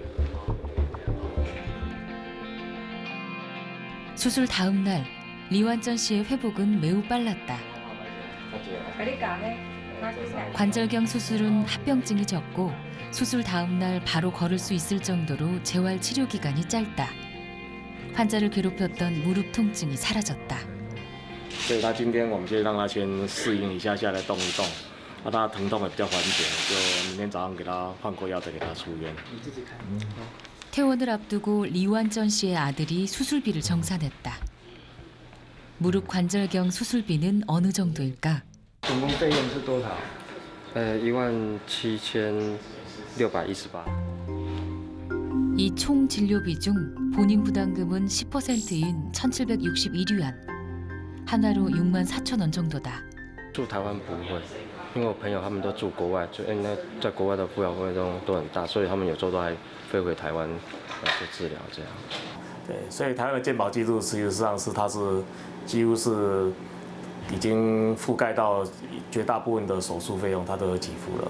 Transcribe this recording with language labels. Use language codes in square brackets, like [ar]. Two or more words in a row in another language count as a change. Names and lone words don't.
[ko] 수술 다음 날 리완전 씨의 회복은 매우 빨랐다. 관절경 수술은 합병증이 적고 수술 다음 날 바로 걸을 수 있을 정도로 재활 치료 기간이 짧다. 환자를 괴롭혔던 무릎 통증이 사라졌다. [zh] 所以他今天我们就让他先适应一下下来动一动，让他疼痛也比较缓解，就明天早上给他换过药再给他出院。 [ko] 퇴원을 앞두고 리완전 씨의 아들이 수술비를 정산했다. 무릎 관절경 수술비는 어느 정도일까? [zh] 总共费用是多少？17618。 [ko] 이 총 진료비 중 본인 부담금은 10%인 1,761위안, 하나로 64,000원 정도다. [zh] 住台湾不会，因为我朋友他们都住国外，就那在国外的抚养费都很大，所以他们有时候都还飞回台湾来做治疗这样。对，所以台湾的健保记录实际上是它是几乎是已经覆盖到绝大部分的手术费用，它都有给付了。